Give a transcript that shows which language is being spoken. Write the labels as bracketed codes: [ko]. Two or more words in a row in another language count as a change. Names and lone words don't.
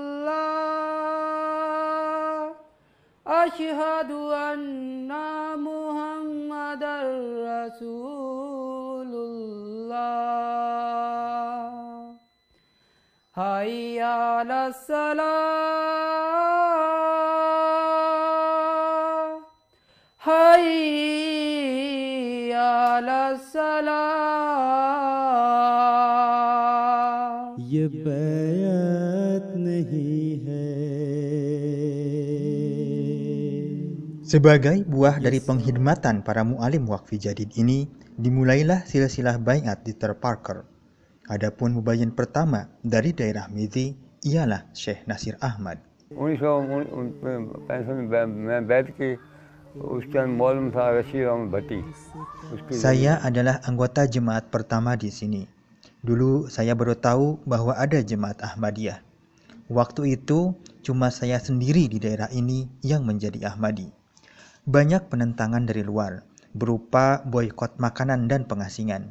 [ar] الله أشهد أن محمدا رسول الله حي على الصلاة حي على الصلاة [ur] ये बैत नहीं है. [id] Sebagai buah dari penghidmatan para mu'alim Waqfi Jadid ini, dimulailah silsilah baiat di Ter Parker. Adapun mubayyin pertama dari daerah Mizi ialah Syekh Nasir Ahmad. [ur] 1965 में बैठ के उस टाइम मौलवी था रशीद अहमद भट्टी. [id] Saya adalah anggota jemaat pertama di sini. Dulu saya baru tahu bahwa ada jemaat Ahmadiyah. Waktu itu cuma saya sendiri di daerah ini yang menjadi Ahmadi. Banyak penentangan dari luar, berupa boikot makanan dan pengasingan.